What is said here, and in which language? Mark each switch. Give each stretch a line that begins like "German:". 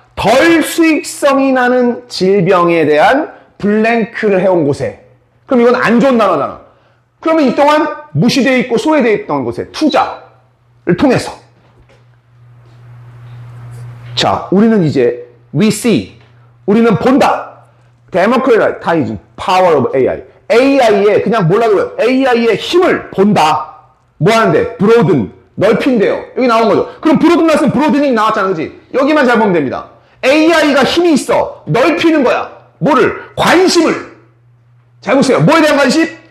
Korean: 덜 수익성이 나는 질병에 대한 블랭크를 해온 곳에. 그럼 이건 안 좋은 단어잖아. 그러면 이 동안 무시되어 있고 소외되어 있던 곳에 투자를 통해서. 자, 우리는 이제
English: we see,
Korean: 우리는 본다.
English: democratizing power of AI.
Korean: AI의 그냥 몰라도 AI의 힘을 본다. 뭐 하는데? broaden, 넓힌대요. 여기 나온 거죠. 그럼 broaden 나왔으면 broadening 나왔잖아, 그지? 여기만 잘 보면 됩니다. AI가 힘이 있어. 넓히는 거야. 뭐를? 관심을. 잘 보세요. 뭐에 대한 관심?